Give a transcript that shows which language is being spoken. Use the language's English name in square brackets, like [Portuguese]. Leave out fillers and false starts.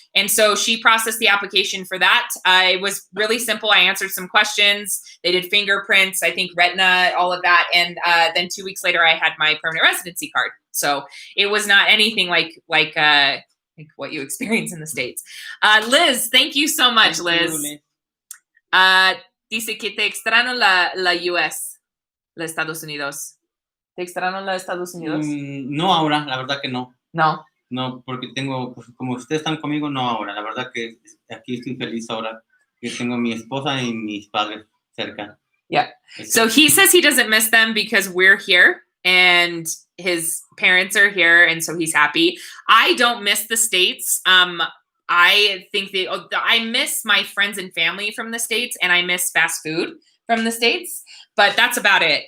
[English] And so she processed the application for that. It was really simple. I answered some questions. They did fingerprints, I think retina, all of that. And then 2 weeks later, I had my permanent residency card. So it was not anything like what you experience in the States. Liz, thank you so much, Liz. [Spanish] Dice que te extraño la US, los Estados Unidos. ¿Te extraño los Estados Unidos? No ahora, la verdad que no. No. No, porque tengo, pues, como ustedes están conmigo, no ahora. La verdad que aquí estoy feliz ahora que tengo mi esposa y mis padres cerca. [English] Yeah. So he says he doesn't miss them because we're here and his parents are here, and so he's happy. I don't miss the States. I think I miss my friends and family from the States, and I miss fast food from the States, but that's about it.